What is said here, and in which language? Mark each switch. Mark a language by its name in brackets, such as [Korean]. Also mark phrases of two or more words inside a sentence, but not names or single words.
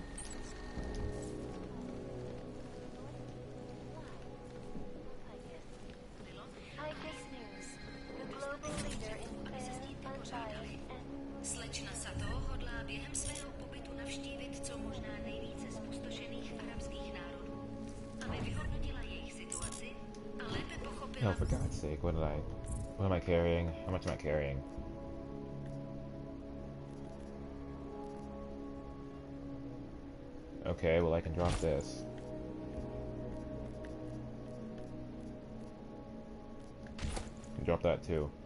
[Czech] Slečna Sato hodlá během svého pobytu navštívit co možná nejvíce zpustošených arabských národů, aby vyhodnotila jejich situaci a lépe pochopila... [English] Oh, for God's sake, what am I carrying? How much am I carrying? Okay, well I can drop this. Drop that too.